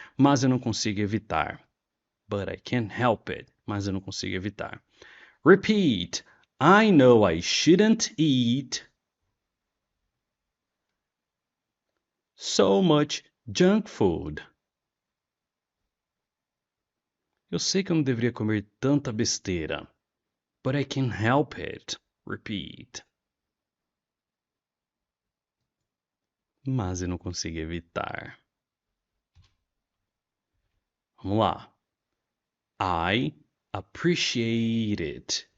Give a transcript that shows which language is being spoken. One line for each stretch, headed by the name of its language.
Portuguese: Mas eu não consigo evitar.
English: But I can't help it.
Portuguese: Mas eu não consigo evitar.
English: Repeat. I know I shouldn't eat so much junk food.
Portuguese: Eu sei que eu não deveria comer tanta besteira.
English: But I can't help it. Repeat.
Portuguese: Mas eu não consigo evitar. Vamos lá.
English: I appreciate it.